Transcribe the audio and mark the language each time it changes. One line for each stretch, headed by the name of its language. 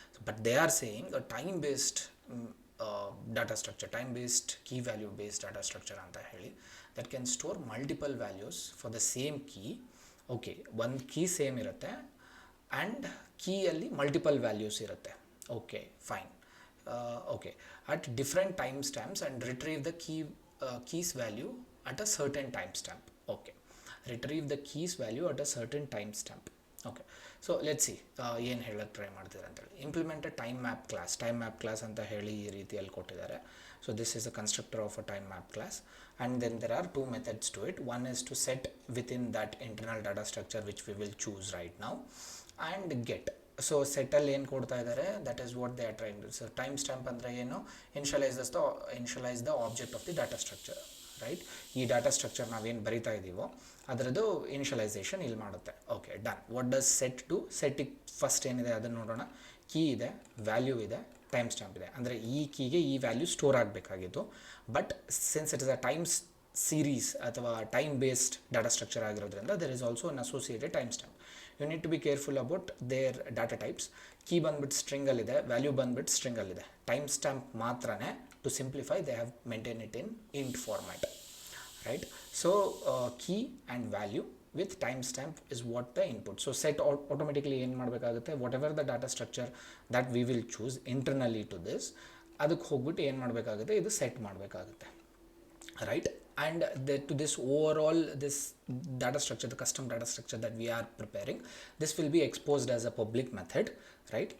English: but they are saying a time based data structure, time based key value based data structure
Kannada: ಅಂತ ಹೇಳಿ,
English: That can store multiple values for the same key.
Kannada: Okay, ಒಂದು key same ಇರುತ್ತೆ and ಕೀಯಲ್ಲಿ multiple values ಇರುತ್ತೆ.
English: Okay, fine. Okay, at different timestamps and retrieve the keys value at a certain timestamp. Okay, retrieve the keys value at a certain timestamp. Okay, so let's see
Kannada: ಏನು ಹೇಳಕ್ಕೆ try ಮಾಡ್ತಿದ್ದಾರೆ ಅಂತೇಳಿ.
English: implement a time map class
Kannada: ಅಂತ ಹೇಳಿ ಈ ರೀತಿಯಲ್ಲಿ ಕೊಟ್ಟಿದ್ದಾರೆ.
English: So this is a constructor of a time map class and then there are two methods to it. One is to set within that internal data structure which we will choose right now and get. So
Kannada: ಸೆಟ್ಟಲ್ಲಿ ಏನು ಕೊಡ್ತಾ ಇದ್ದಾರೆ,
English: That is what they are trying to. So time stamp
Kannada: ಅಂದರೆ ಏನು,
English: Initialize the object of the data structure, right?
Kannada: ಈ data structure ನಾವೇನು ಬರಿತಾ ಇದ್ದೀವೋ ಅದರದ್ದು ಇನಿಷಲೈಸೇಷನ್ ಇಲ್ಲಿ ಮಾಡುತ್ತೆ.
English: Okay, done. What does set to?
Kannada: ಸೆಟ್ಟಿಗೆ first ಏನಿದೆ ಅದನ್ನು ನೋಡೋಣ. ಕೀ ಇದೆ, ವ್ಯಾಲ್ಯೂ ಇದೆ, ಟೈಮ್ ಸ್ಟ್ಯಾಂಪ್ ಇದೆ. ಅಂದರೆ ಈ ಕೀಗೆ ಈ ವ್ಯಾಲ್ಯೂ ಸ್ಟೋರ್ ಆಗಬೇಕಾಗಿತ್ತು.
English: But since it is a time series ಅಥವಾ time based data structure ಆಗಿರೋದ್ರಿಂದ there is also an associated time stamp. You need to be careful about their data types.
Kannada: Key ಬಂದ್ಬಿಟ್ಟು ಸ್ಟ್ರಿಂಗಲ್ಲಿದೆ, value ಬಂದ್ಬಿಟ್ಟು ಸ್ಟ್ರಿಂಗಲ್ಲಿದೆ.
English: Time stamp ಮಾತ್ರನೇ to simplify they have maintain it in int format, right? So key and value with timestamp is what the input. So set automatically
Kannada: ಏನು ಮಾಡಬೇಕಾಗುತ್ತೆ,
English: whatever the data structure that we will choose internally to this,
Kannada: ಅದಕ್ಕೆ ಹೋಗ್ಬಿಟ್ಟು ಏನು ಮಾಡಬೇಕಾಗುತ್ತೆ, ಇದು set ಮಾಡಬೇಕಾಗುತ್ತೆ,
English: right? And to this overall this data structure, the custom data structure that we are preparing, this will be exposed as a public method, right?